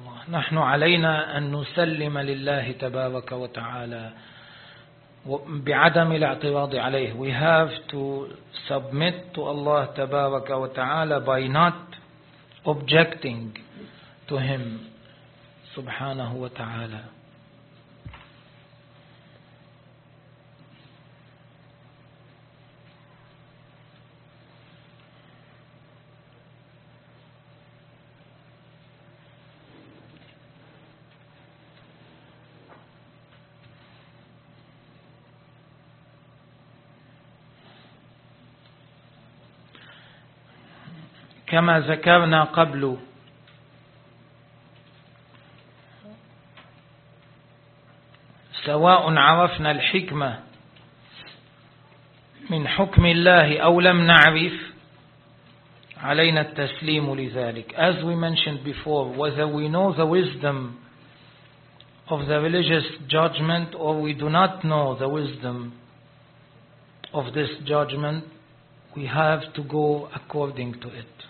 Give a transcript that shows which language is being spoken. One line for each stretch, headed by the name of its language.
Arabic: نحن علينا أن نسلم لله تبارك وتعالى بعدم الاعتراض عليه.
English: We have to submit to Allah
Arabic: تبارك وتعالى
English: by not objecting to Him
Arabic: سبحانه وتعالى. كما ذكرنا قبل سواء عرفنا الحكمة من حكم الله أو لم نعرف علينا التسليم لذلك.
English: As we mentioned before, whether we know the wisdom of the religious judgment or we do not know the wisdom of this judgment, we have to go according to it.